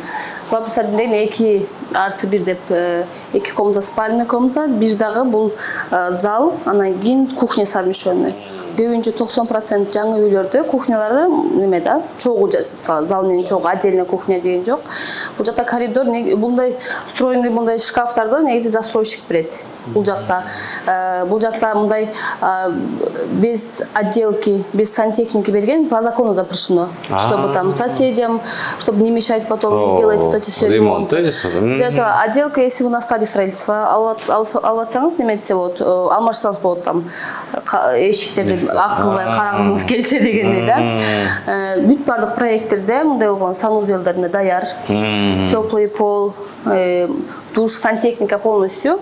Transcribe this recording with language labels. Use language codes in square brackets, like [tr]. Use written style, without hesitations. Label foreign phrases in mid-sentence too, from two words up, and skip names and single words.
[ky] 2+1 деген 2+1 деп 2 комната, [ru] спальный комната, [ky] бир дагы бул зал, анан кийин [ru] кухня совмещенный. [ky] Көбүнчө 90% жаңы үйлөрдө кухнялары неме да, чогуу зал менен чогуу [ru] отдельно кухня [ky] деген жок. Бул жакта коридор, мындай встроенный мындай шкафтарды негизи застройщик берет. Бул жакта мындай [ru] без отделки, без сантехники берген, по закону запрещено, чтобы там соседям, чтобы не мешать потом, не делать вот эти все ремонты. Из-за этого отделка, если вы на стадии строительства, [ky] алсаңыз неме десе болот, алмашсаңыз болот там эшиктерди акылбай карагыңыз келсе дегендей да. Бүт бардык проекттерде мындай болгон санузелдерине даяр, [ru] теплый пол, душ, сантехника полностью.